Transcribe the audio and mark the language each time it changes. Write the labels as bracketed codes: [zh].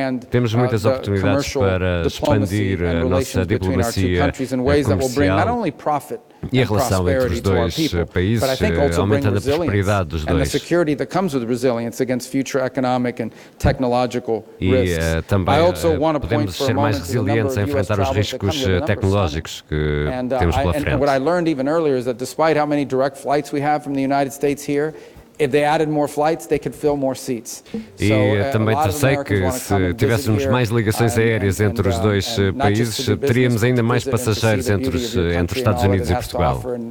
[pt] Temos muitas oportunidades para expandir a nossa diplomacia comercial e a relação entre os dois países, aumentando a prosperidade dos dois. E também podemos ser mais resilientes a enfrentar os riscos tecnológicos que temos pela frente. [en] And what I learned even earlier is that despite how many direct flights we have from the United States here, If they added more flights, they could fill more seats. [pt] E também te sei que se tivéssemos mais ligações aéreas entre os dois países, teríamos ainda mais passageiros entre os Estados Unidos e Portugal.